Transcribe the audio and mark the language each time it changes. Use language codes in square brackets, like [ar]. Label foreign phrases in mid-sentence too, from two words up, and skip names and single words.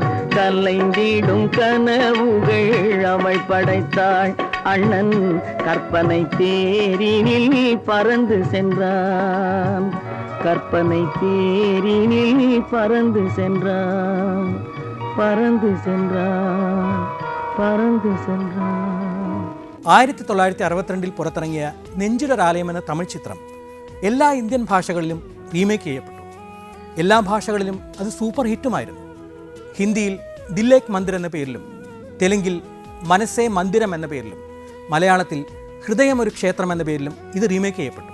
[ta] கலைந்திடும் கனவுகள் அவள் படைத்தாள், அண்ணன் கற்பனை தேரினில் பறந்து சென்றான். கற்பனை தேரினில் பறந்து சென்றான், பறந்து சென்றான், பறந்து சென்றான். [ml] 1962 പുറത്തിറങ്ങിയ നെഞ്ചിലൊരാലയം എന്ന തമിഴ് ചിത്രം എല്ലാ ഇന്ത്യൻ ഭാഷകളിലും റീമേക്ക് ചെയ്യപ്പെട്ടു. എല്ലാ ഭാഷകളിലും അത് സൂപ്പർ ഹിറ്റുമായിരുന്നു. ഹിന്ദിയിൽ ദില്ലേക്ക് മന്ദിർ എന്ന പേരിലും, തെലുങ്കിൽ മനസ്സേ മന്ദിരം എന്ന പേരിലും, മലയാളത്തിൽ ഹൃദയം ഒരു ക്ഷേത്രം എന്ന പേരിലും ഇത് റീമേക്ക് ചെയ്യപ്പെട്ടു.